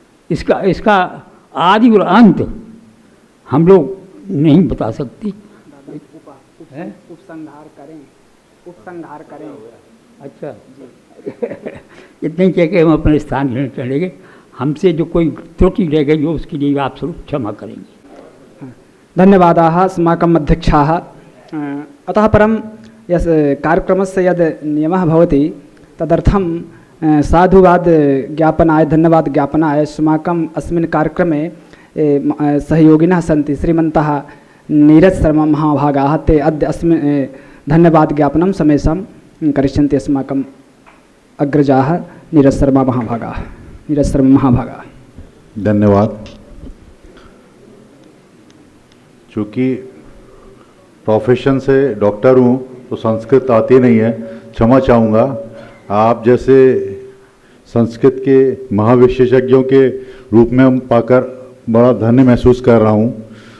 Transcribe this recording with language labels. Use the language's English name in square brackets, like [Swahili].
[Hindi] इसका आदि और अंत हम लोग नहीं बता सकते। उपसंहार करें। अच्छा इतने कह के हम अपने स्थान लेने चलेंगे। हमसे जो कोई त्रुटि रह गई हो उसके लिए आप स्वरूप क्षमा करेंगे। [Sanskrit] धन्यवादाः अस्माकम् अध्यक्षाः। अतः परं यस् कार्यक्रमस्य यद् नियमः भवति तदर्थं साधुवाद ज्ञापनाय धन्यवाद ज्ञापनाय अस्माकम् अस्मिन् कार्यक्रमे सहयोगिनः सन्ति श्रीमन्तः नीरज शर्मा महाभागाः। ते अद्य अस्मिन् धन्यवाद ज्ञापनं समेषां करिष्यन्ति अस्माकम् अग्रजाः नीरज शर्मा महाभागाः। [Hindi] धन्यवाद। चूँकि प्रोफेशन से डॉक्टर हूँ तो संस्कृत आती नहीं है, क्षमा चाहूँगा। आप जैसे संस्कृत के महाविशेषज्ञों के रूप में हम पाकर बड़ा धन्य महसूस कर रहा हूँ।